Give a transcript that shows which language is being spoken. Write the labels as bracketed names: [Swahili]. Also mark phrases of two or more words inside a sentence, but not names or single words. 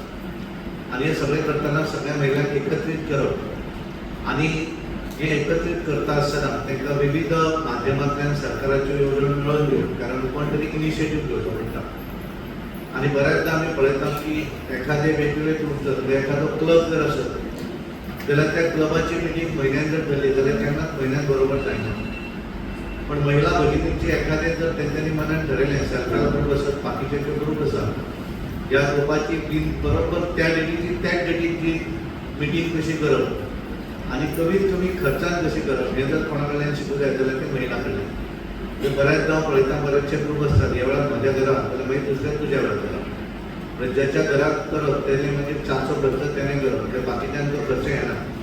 [Konkani] आणि हे सगळें करतना सगळ्या महिलांक एकत्रीत करप, आणि हे एकत्रीत करता आसतना तांकां विविध माध्यमांतल्यान सरकाराच्यो येवजण्यो मेळोवन दिवप, कारण कोण तरी इनिशिएटीव घेवचो पडटा. आणि बऱ्याचदा आमी पळयतात की एखादे वेगवेगळे ग्रूप जर एखादो क्लब जर आसत जाल्यार त्या क्लबाची मिटींग म्हयन्यान जर जाली जाल्यार केन्नाच म्हयन्यान बरोबर जायना. पण महिला भगिनींची एखादे जर [Marathi] त्यांनी मनात ठरवले [Konkani] सरकार ग्रुप असत बाकीचे ग्रुप असत या ग्रुपाची बरोबर त्या डेटीची मिटिंग कशी करप आणि कमीत कमी खर्चान कशी करप हे जर कोणाकडल्यान शिकूंक जाय जाल्यार ते महिलांकडे बऱ्याचदा पळयता बरेचशे ग्रुप असतात ह्या वेळार म्हज्या घरात जाल्यार मागीर दुसऱ्या तुज्या वेळार करप ज्याच्या घरात करप तेणे मागीर चाचो खर्च तेणे करप म्हणजे बाकीच्यांचो खर्च येना